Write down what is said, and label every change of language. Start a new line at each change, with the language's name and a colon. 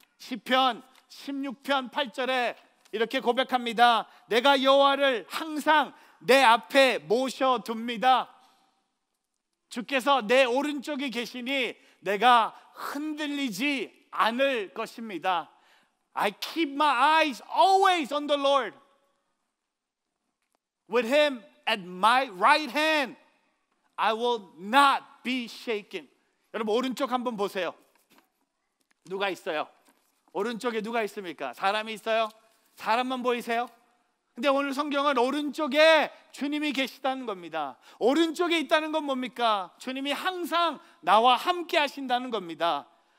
Korean: 시편 16편 8절에 이렇게 고백합니다. 내가 여호와를 항상 내 앞에 모셔둡니다. 주께서 내 오른쪽에 계시니 내가 흔들리지 않을 것입니다.
English: I keep my eyes always on the Lord. With Him at my right hand, I will not be shaken.
Korean: 여러분, 오른쪽 한번 보세요. 누가 있어요? 오른쪽에 누가 있습니까? 사람이 있어요? 사람만 보이세요? 근데 오늘 성경은 오른쪽에 주님이 계시다는 겁니다. 오른쪽에 있다는 건 뭡니까? 주님이 항상 나와 함께 하신다는 겁니다.